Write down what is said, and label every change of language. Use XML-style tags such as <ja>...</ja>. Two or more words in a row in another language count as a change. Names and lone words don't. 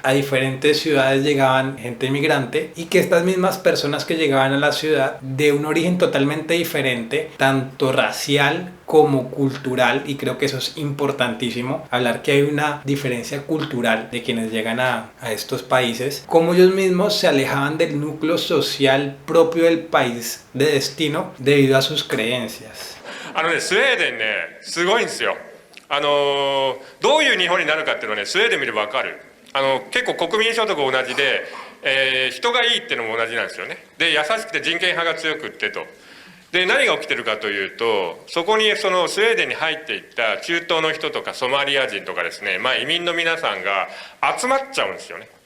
<es>a diferentes ciudades llegaban gente inmigrante y que estas mismas personas que llegaban a la ciudad de un origen totalmente diferente, tanto racial como cultural, y creo que eso es importantísimo, hablar que hay una diferencia cultural de quienes llegan a estos países, como ellos mismos se alejaban del núcleo social propio del país de destino debido a sus creencias.</es> <ja>スウェーデンね、すごいんですよ。どういう日本になるかっていうのはね、スウェーデン見れば分かる。結構国民所得同じで、人がいいっていうのも同じなんですよね。で、優しくて人権派が強くってと。で、何が起きてるかというと、そこにそのスウェーデンに入っていった中東の人とかソマリア人とかですね、移民の皆さんが集まっちゃうんですよね。</ja>